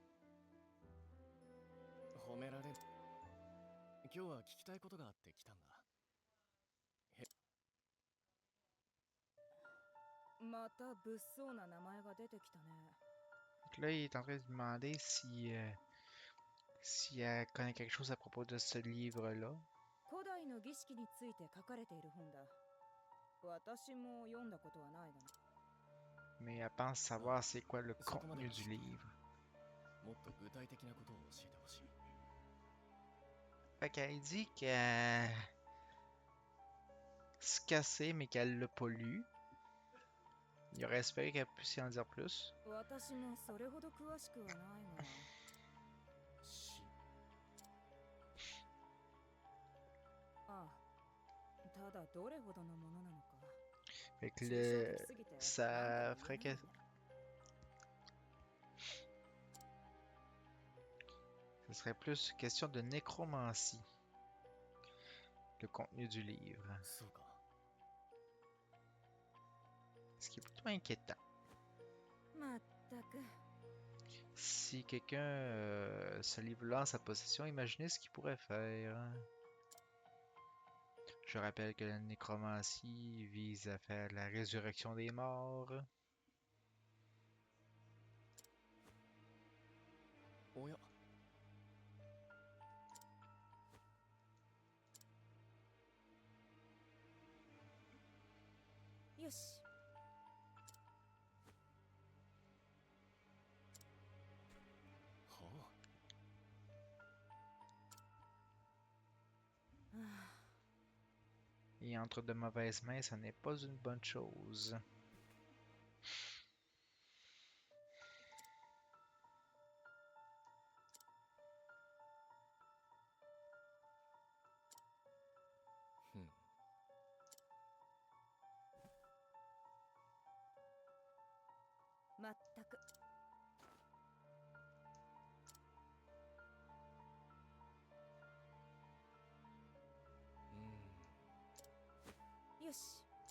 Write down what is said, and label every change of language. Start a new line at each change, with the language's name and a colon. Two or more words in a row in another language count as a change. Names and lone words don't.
Japanese: 褒められる。今日は聞きたいことがあって来たんだ。また物騒な名前が出てきたね
French: Donc là, il est en train de demander si elle connaît quelque chose à propos de ce livre-là.
Japanese: 古代の儀式について書かれている本だ私も読んだことはないが
French: Mais elle pense savoir c'est quoi le
Japanese: そこまで
French: contenu
Japanese: は
French: du
Japanese: 知っている。
French: livre.
Japanese: もっと具体的なことを教えてほしい。
French: Fait qu'elle dit qu'elle se cassait mais qu'elle l'a pas lu. Il aurait espéré qu'elle puisse y en dire plus.
Japanese: 私もそれほど詳しくはないがし、ああただどれほどのものなのか
French: Fait que
Japanese: 抽象的すぎて何と
French: ça
Japanese: も言
French: ferait
Japanese: えない
French: que
Japanese: んだ
French: ce serait plus question de nécromancie, le contenu du livre.
Japanese: そうか。
French: Ce qui est plutôt inquiétant.
Japanese: まったく
French: Si quelqu'un ce livre-là en sa possession, imaginez ce qu'il pourrait faire. Je rappelle que la nécromancie vise à faire la résurrection des morts.
Japanese: おや、よしはあ。
French: Et entre de mauvaises mains, ça n'est pas une bonne chose. Hmm.
Japanese: まったく よし